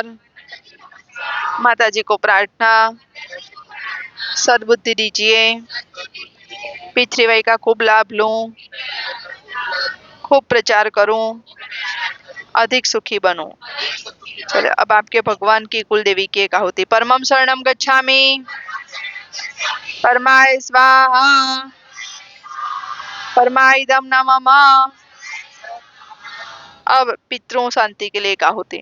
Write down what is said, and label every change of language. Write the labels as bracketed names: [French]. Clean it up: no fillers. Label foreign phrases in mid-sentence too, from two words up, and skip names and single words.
[Hindi] माता जी को प्रार्थना, सद्बुद्धि दीजिए, पृथ्वी का खूब लाभ लूं, खूब प्रचार करूं, अधिक सुखी बनूं। चलो, अब आपके भगवान की कुल देवी की एक आहुति। [Pali] परमं शरणं गच्छामि, [Sanskrit] परमाय स्वाहा, परमाइदं न मम। [Hindi] अब पितरों शांति के लिए एक आहुति।